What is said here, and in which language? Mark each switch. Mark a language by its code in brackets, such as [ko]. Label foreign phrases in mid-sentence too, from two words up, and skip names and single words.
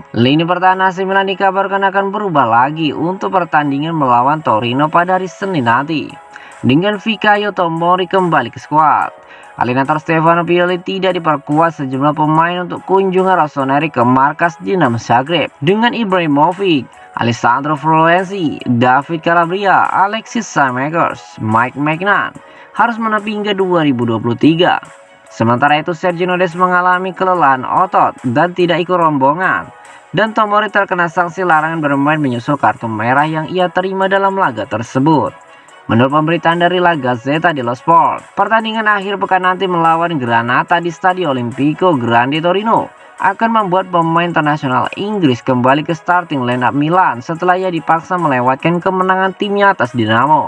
[id] Lini pertahanan AC Milan dikabarkan akan berubah lagi untuk pertandingan melawan Torino pada hari Senin nanti. Dengan Fikayo Tomori kembali ke skuad, Allenatore Stefano Pioli tidak diperkuat sejumlah pemain untuk kunjungan Rossoneri ke markas Dinamo Zagreb. Dengan Ibrahimovic, Alessandro Florenzi, David Calabria, Alexis Samakers, Mike Maignan harus menepi hingga 2023. Sementara itu Sergio Des mengalami kelelahan otot dan tidak ikut rombongan. Dan Tomori terkena sanksi larangan bermain menyusul kartu merah yang ia terima dalam laga tersebut. Menurut pemberitaan dari La Gazzetta dello Sport, pertandingan akhir pekan nanti melawan Granata di Stadio Olimpico Grande Torino akan membuat pemain internasional Inggris kembali ke [en] starting lineup [id] Milan setelah ia dipaksa melewatkan kemenangan timnya atas Dinamo.